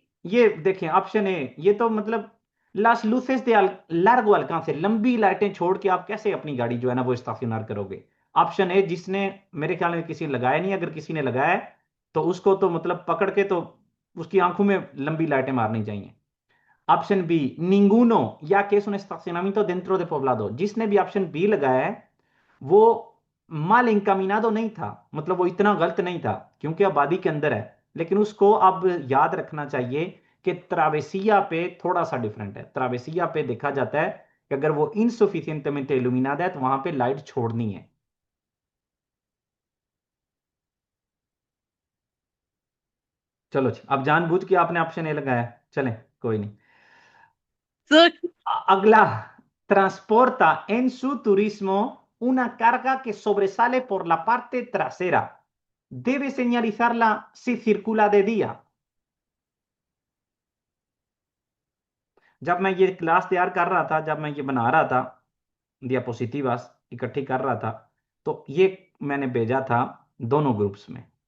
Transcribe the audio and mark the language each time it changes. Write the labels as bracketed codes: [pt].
[hi] ये देखें option A, ये तो मतलब [es] लास लूसेस दे लार्गो alcance, [hi] लंबी लाइटें छोड़ के आप कैसे अपनी गाड़ी जो है ना वो स्टेशनर करोगे? ऑप्शन ए, जिसने, मेरे ख्याल में किसी ने लगाया नहीं, अगर किसी ने लगाया है तो उसको तो मतलब पकड़ के तो उसकी आंखों में लंबी लाइटें मारनी चाहिए। ऑप्शन बी, [es] निंगुनो या que es un estacionamiento dentro de poblado। [hi] जिसने भी ऑप्शन बी लगाया है वो [es] माल इंकामिनादो [hi] नहीं था, मतलब वो इतना गलत नहीं था क्योंकि आबादी के अंदर है। लेकिन उसको अब याद रखना चाहिए कि ट्रावेसिया पे थोड़ा सा डिफरेंट है। ट्रावेसिया पे देखा जाता है कि अगर वो इनसुफिशियंटमेंट इल्यूमिनादा है तो वहां पे लाइट छोड़नी है। चलो जी, अब जानबूझ के आपने ऑप्शन ए लगाया, चलें कोई नहीं। सर अगला, [es] transporta en su turismo una carga que sobresale por la parte trasera. Debe señalizarla si circula de día। [hi] जब मैं ये क्लास तैयार कर रहा था, जब मैं ये बना रहा था, डियापोजिटिव्स इकट्ठी कर रहा था, तो ये मैंने भेजा था दोनों ग्रुप्स में।